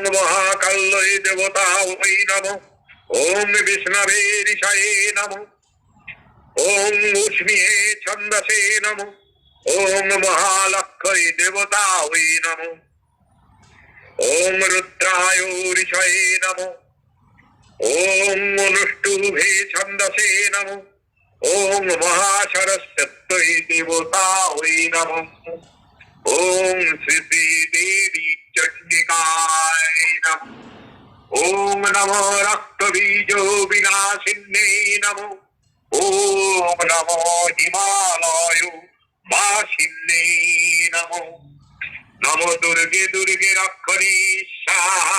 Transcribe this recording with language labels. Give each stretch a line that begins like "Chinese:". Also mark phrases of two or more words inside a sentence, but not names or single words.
Sanskrit: মহাকাল্যৈ দেবতাयै নমঃ, ওম বিষ্ণবে ঋষয়ে নমঃ, ওম উষ্ণীয়ে ছন্দসে নমঃ, ওম মহালক্ষ্মী দেবতাयै নমঃ, ওম রুদ্রায় ঋষয়ে নমঃ, ওম অনুষ্টুভে ছন্দসে নমঃ, ওম মহাসরস্বত্যৈ দেবতাयै নমঃ। ওম শ্রী শ্রী দেবী চণ্ডিকায় নমঃ। ওম নমো রক্তবীজ বিনাশিন্যে নমঃ। ওম নমো হিমালয় বাসিন্যে নমঃ। নমো দুর্গে দুর্গে রক্ষণী স্বাহা।